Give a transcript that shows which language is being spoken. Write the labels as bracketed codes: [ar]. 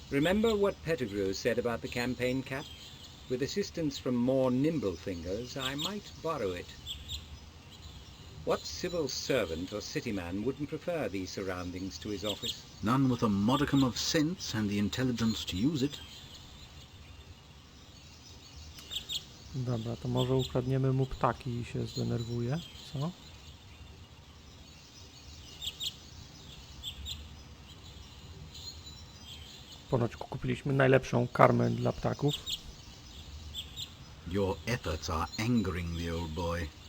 [en] Remember what Pettigrew said about the campaign cap? With assistance from more nimble fingers, I might borrow it. What civil servant or city man wouldn't prefer these surroundings to his office? None with a modicum of sense and the intelligence to use it. [pl] Dobra, to może ukradniemy mu ptaki i się zdenerwuje, co? Ponoć kupiliśmy najlepszą karmę dla ptaków. [en] Your efforts are angering the old boy.